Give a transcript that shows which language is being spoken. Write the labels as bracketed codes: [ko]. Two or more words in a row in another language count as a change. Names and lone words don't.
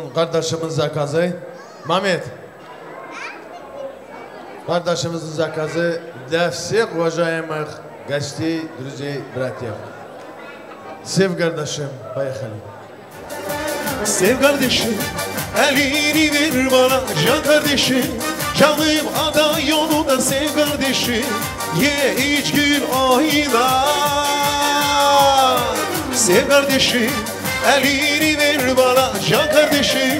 [tr] Kardeşimiz zakazı. Mehmet. Kardeşimizin zakazı. [ru] Для всех уважаемых гостей, друзей, братьев. [tr] Sev kardeşim, поехали. Sev kardeşim, elini ver bana can kardeşim. Canım ada yolunda sev kardeşim. Ye iç gül ayna. Sev kardeşim, elini ver bana can kardeşim.